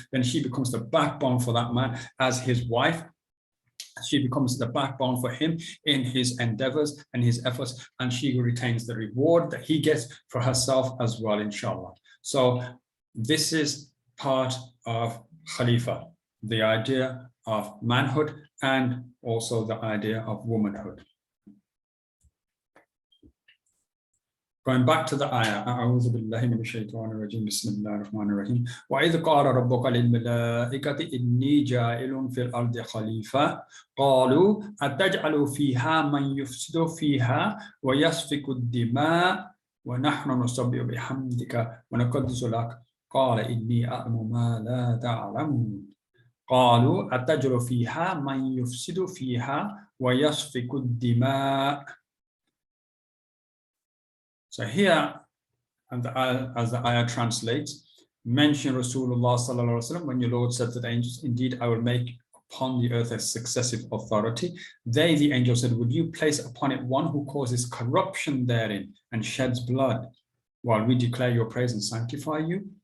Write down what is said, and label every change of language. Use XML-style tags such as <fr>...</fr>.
<en>Then she becomes the backbone for that man as his wife. She becomes the backbone for him in his endeavors and his efforts, and she retains the reward that he gets for herself as well, inshallah. So this is part of Khalifa, the idea of manhood and also the idea of womanhood. Going back to the ayah,</en> <ar>أعوذ بالله من الشيطان الرجيم بسم الله الرحمن الرحيم وإذ قال ربك للملائكة إني جاعل في الأرض خليفة قالوا أتجعل فيها من يفسد فيها ويسفك الدماء ونحن نسبح بحمدك ونقدس لك قال إني أعلم ما لا تعلمون قالوا أتجعل فيها من يفسد فيها ويسفك الدماء.</ar> <en>So here, and as the ayah translates, mention Rasulullah sallallahu alaihi wasallam when your Lord said to the angels, indeed I will make upon the earth a successive authority. They, the angels, said, would you place upon it one who causes corruption therein and sheds blood while we declare your praise and sanctify you?</en>